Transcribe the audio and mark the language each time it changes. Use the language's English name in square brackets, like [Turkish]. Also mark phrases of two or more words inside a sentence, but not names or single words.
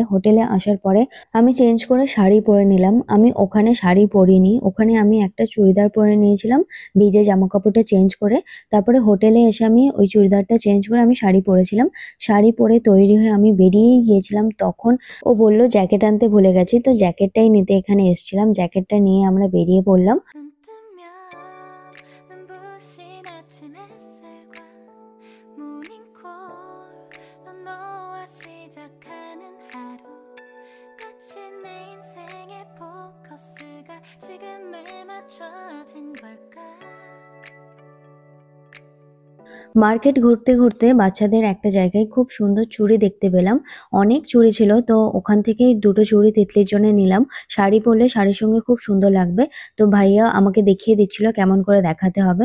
[Bangla] হোটেলে আসার পরে আমি চেঞ্জ করে শাড়ি পরে নিলাম। আমি ওখানে শাড়ি পরিনি, ওখানে আমি একটা চুড়িদার পরে নিয়েছিলাম। ভিজে জামা কাপড়টা চেঞ্জ করে তারপরে হোটেলে এসে আমি ওই চুড়িদারটা চেঞ্জ করে আমি শাড়ি পরেছিলাম। শাড়ি পরে তৈরি হয়ে আমি বেরিয়েই গিয়েছিলাম, তখন ও বলল জ্যাকেট আনতে ভুলে গেছি। তো জ্যাকেটটাই নিতে এখানে এসেছিলাম, জ্যাকেটটা নিয়ে আমরা বেরিয়ে পড়লাম। [Korean] 눈 뜨면 눈부신 아침 햇살과 모닝콜로 너와 시작하는 하루 마치 내 인생의 포커스가 지금에 맞춰진 걸까 [Bangla] মার্কেট ঘুরতে ঘুরতে বাচ্চাদের একটা জায়গায় খুব সুন্দর চুড়ি দেখতে পেলাম। অনেক চুড়ি ছিল, তো ওখান থেকেই দুটো চুড়ি তিতলির জন্য নিলাম। শাড়ি পরলে শাড়ির সঙ্গে খুব সুন্দর লাগবে। তো ভাইয়া আমাকে দেখিয়ে দিচ্ছিল কেমন করে দেখাতে হবে।